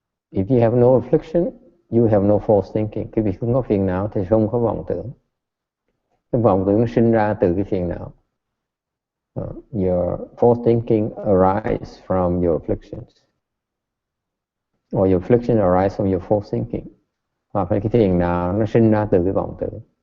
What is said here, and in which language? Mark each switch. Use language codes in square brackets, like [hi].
[en] If you have no affliction, you have no false thinking. [vi] Cái việc không có phiền não thì không có vọng tưởng. Cái vọng tưởng nó sinh ra từ cái phiền não. [en] Your false thinking arises from your afflictions, or your affliction arises from your false thinking. [vi] Hoặc là cái phiền nào nó sinh ra từ cái vọng tưởng.